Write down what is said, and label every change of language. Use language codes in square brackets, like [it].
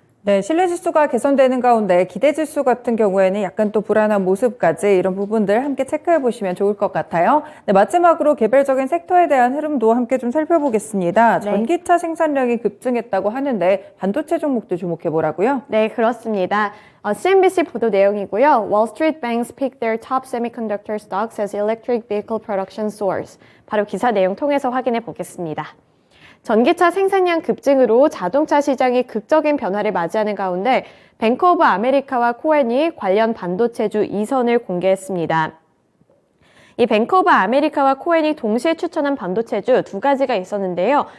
[ko] 네, 신뢰지수가 개선되는 가운데 기대지수 같은 경우에는 약간 또 불안한 모습까지 이런 부분들 함께 체크해 보시면 좋을 것 같아요. 네, 마지막으로 개별적인 섹터에 대한 흐름도 함께 좀 살펴보겠습니다. 네. 전기차 생산량이 급증했다고 하는데 반도체 종목도 주목해 보라고요? 네, 그렇습니다. CNBC 보도 내용이고요. [en] Wall Street banks pick their top semiconductor stocks as electric vehicle production soars. [ko] 바로 기사 내용 통해서 확인해 보겠습니다. 전기차 생산량 급증으로 자동차 시장이 극적인 변화를 맞이하는 가운데 뱅크 오브 아메리카와 코엔이 관련 반도체주 2선을 공개했습니다. 이 뱅크 오브 아메리카와 코엔이 동시에 추천한 반도체주 두 가지가 있었는데요.